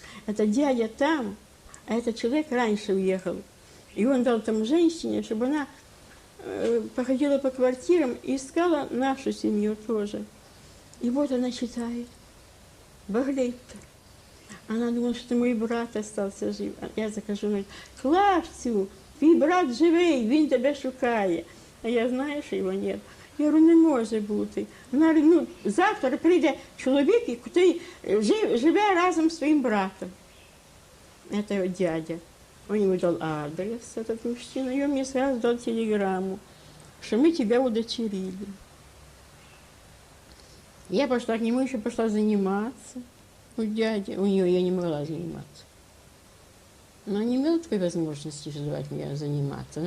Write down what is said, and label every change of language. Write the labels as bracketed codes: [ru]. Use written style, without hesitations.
[ru] Это дядя там, а этот человек раньше уехал. И он дал там женщине, чтобы она походила по квартирам и искала нашу семью тоже. И вот она читает. Баглейтер. Она думала, что мой брат остался жив. Я захожу, говорит, [uk] Клавцю, твій брат живий, він тебе шукає. А я знаю, що його нет. Я говорю, не може бути. Вона говорить, ну, завтра прийде чоловік, який живе разом з своїм братом. [ru] Это его дядя. Он ему дал адрес, этот мужчина, и он мне сразу дал телеграмму, что мы тебя удочерили. Я пошла к нему, еще пошла заниматься у дяди. У нее я не могла заниматься. Но не имела такой возможности желать меня заниматься.